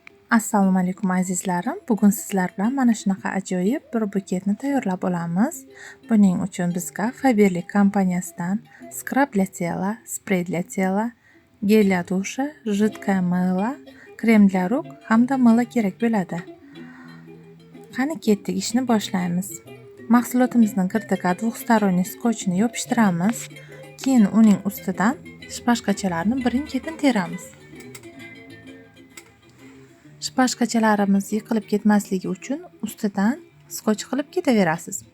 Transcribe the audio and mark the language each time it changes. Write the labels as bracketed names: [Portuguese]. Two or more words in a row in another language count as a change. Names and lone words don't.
[Uzbek] Assalomu alaykum azizlarim. Bugun sizlar bilan mana shunaqa ajoyib bir buketni tayyorlab olamiz. Buning uchun bizga Faberlic kompaniyasidan [Russian] скраб для тела, спрей для тела, гель для душа, жидкое мыло, крем для рук [Uzbek] hamda milo kerak bo'ladi. Qani ketdik, ishni boshlaymiz. Mahsulotimizning girdiga двухсторонний skochni yopishtiramiz. Keyin uning ustidan shpashkachalarni birin-ketin teramiz. Shpashkachalarimiz yiqilib ketmasligi uchun ustidan skoch qilib ketaverasiz.